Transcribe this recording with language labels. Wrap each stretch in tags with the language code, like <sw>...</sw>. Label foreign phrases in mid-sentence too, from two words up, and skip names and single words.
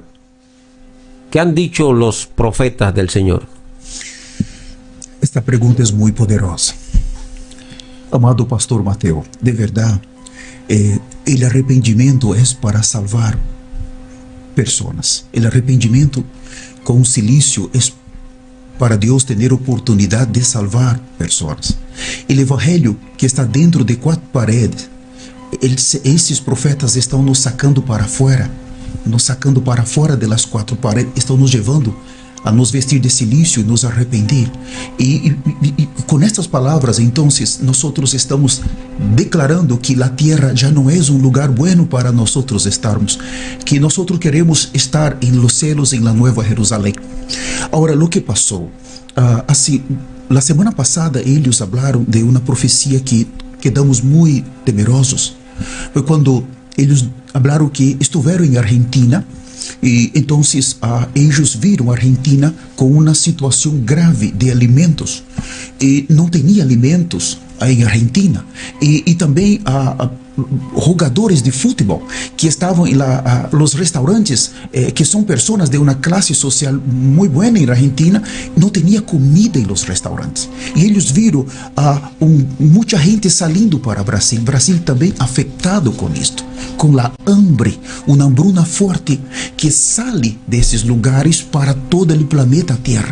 <es>¿Qué han dicho los profetas del Señor? Esta pregunta es muy poderosa. Amado pastor Mateo, de verdad, el arrepentimiento es para salvar personas. El arrepentimiento con silicio es para</es> <pt>Deus ter oportunidade de salvar pessoas. O evangelho que está dentro de 4 paredes, esses profetas estão nos sacando para fora das 4 paredes, estão nos levando a nos vestir de silício e nos arrepender. E com estas palavras, então, nós estamos declarando que a terra já não é lugar bueno para nós estarmos, que nós queremos estar em</pt> <es>los cielos,</es> <pt>em la Nueva Jerusalém. Agora, o que passou? Assim,</pt> <es>la semana</es> <pt>passada, eles falaram de uma profecia que quedamos muito temerosos. Foi quando eles falaram que estiveram em Argentina. E então eles viram a Argentina com uma situação grave de alimentos, e não tinha alimentos em Argentina, e também</pt> <es>jugadores de fútbol que estaban en los restaurantes, que son personas de una clase social muy buena en Argentina, no tenía comida en los restaurantes. Y ellos vieron a mucha gente saliendo para Brasil. Brasil también afectado con esto, con la hambre, una hambruna fuerte que sale de esos lugares para todo el planeta Tierra.</es>